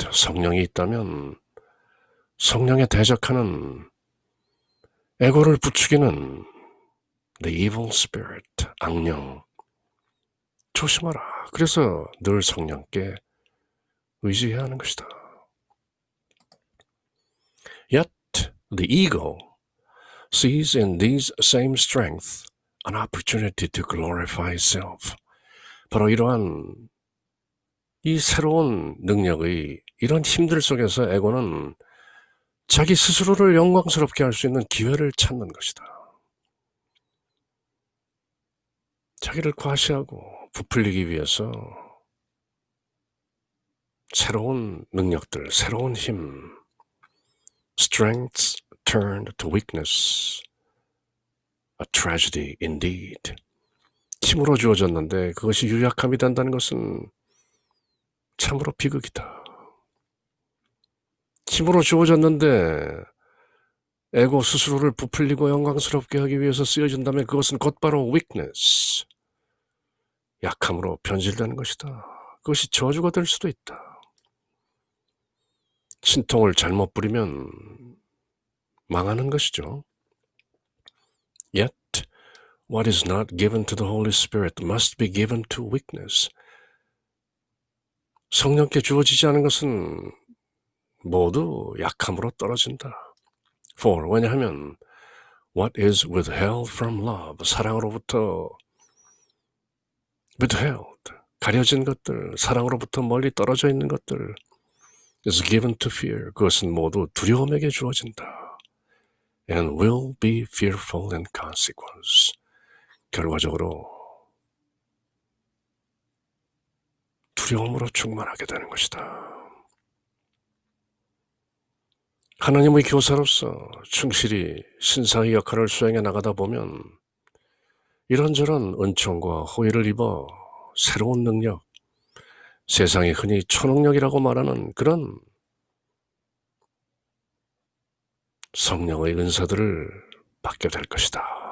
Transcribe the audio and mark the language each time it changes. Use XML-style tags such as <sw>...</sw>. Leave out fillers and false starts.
<ko>성령이 있다면 성령에 대적하는 에고를 부추기는</ko> <en>The evil spirit.</en> <ko>악령. 조심하라. 그래서 늘 성령께 의지해야 하는 것이다.</ko> <en>Yet the ego sees in these same strengths an opportunity to glorify itself.</en> <ko>바로 이러한 이 새로운 능력의 이런 힘들 속에서 에고는 자기 스스로를 영광스럽게 할 수 있는 기회를 찾는 것이다. 자기를 과시하고 부풀리기 위해서 새로운 능력들, 새로운 힘,</ko> <en>strengths turned to weakness, a tragedy indeed.</en> <ko>힘으로 주어졌는데 그것이 유약함이 된다는 것은 참으로 비극이다. 힘으로 주어졌는데 에고 스스로를 부풀리고 영광스럽게 하기 위해서 쓰여진다면 그것은 곧바로 weakness, 약함으로 변질되는 것이다. 그것이 저주가 될 수도 있다. 신통을 잘못 부리면 망하는 것이죠.</ko> <en>Yet, what is not given to the Holy Spirit must be given to weakness.</en> <ko>성령께 주어지지 않은 것은 모두 약함으로 떨어진다. For, 왜냐하면</ko> <en>what is withheld from love,</en> <ko>사랑으로부터 withheld, 가려진 것들, 사랑으로부터 멀리 떨어져 있는 것들</ko> <en>is given to fear,</en> <ko>그것은 모두 두려움에게 주어진다.</ko> <en>And will be fearful in consequence,</en> <ko>결과적으로 두려움으로 충만하게 되는 것이다. 하나님의 교사로서 충실히 신사의 역할을 수행해 나가다 보면 이런저런 은총과 호의를 입어 새로운 능력, 세상이 흔히 초능력이라고 말하는 그런 성령의 은사들을 받게 될 것이다.</ko>